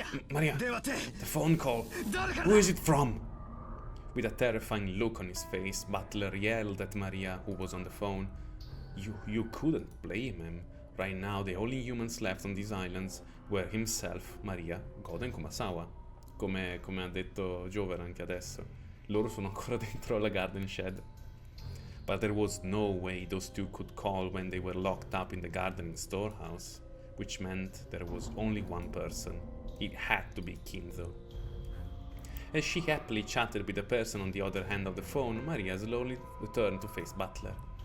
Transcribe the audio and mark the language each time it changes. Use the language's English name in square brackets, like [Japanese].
[English] Maria, the phone call. Who is it from? With a terrifying look on his face, Butler yelled at Maria, who was on the phone. You couldn't blame him. Right now, the only humans left on these islands were himself, Maria, God and Kumasawa. [Italian] Come ha detto Jover anche adesso. Loro sono ancora dentro la [English] garden shed. But there was no way those two could call when they were locked up in the gardening storehouse, which meant there was only one person. It had to be Kinzo. As she happily chatted with the person on the other end of the phone, Maria slowly turned to face Butler.